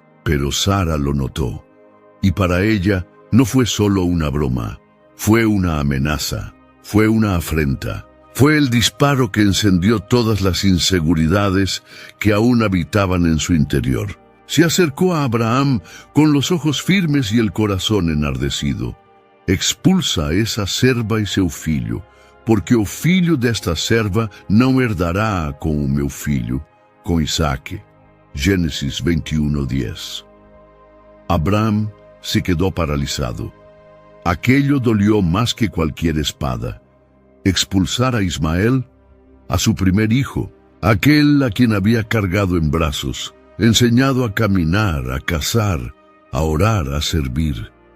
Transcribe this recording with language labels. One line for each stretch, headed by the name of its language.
Spanish: Pero Sara lo notó, y para ella no fue solo una broma, fue una amenaza, fue una afrenta. Fue el disparo que encendió todas las inseguridades que aún habitaban en su interior. Se acercó a Abraham con los ojos firmes y el corazón enardecido.
Portuguese: «Expulsa a esa serva e seu filho, porque o filho desta serva não herdará com o meu filho, com Isaac».
Spanish: Génesis 21:10. Abraham se quedó paralizado. Aquello dolió más que cualquier espada. Expulsar a Ismael, a su primer hijo, aquel a quien había cargado en brazos, enseñado a caminar, a cazar, a orar, a servir.